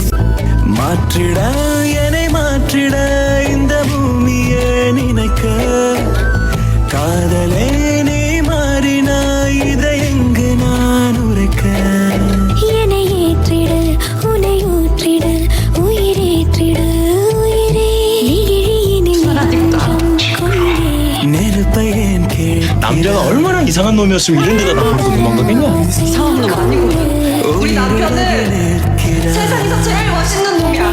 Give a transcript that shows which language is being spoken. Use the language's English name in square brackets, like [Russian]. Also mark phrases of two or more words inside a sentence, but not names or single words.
[Tamil] மாற்றிட என்னை மாற்றிட இந்த பூமியே நினைக்க காதலே நீ மாறினாய் இதை எங்கு நான் உரைக்க. என்னை ஏற்றிட உன்னை ஊற்றிட உயிரேற்றிட உயிரே நீழியினில் நெஞ்சம் கொண்டே. நெருப்பை ஏன் [Korean] 남자가 얼마나 이상한 놈이었으면 이런 데다 나가고 도망가겠냐? 이상한 놈 아니고 우리 남편은 세상에서 제일 멋있는 놈.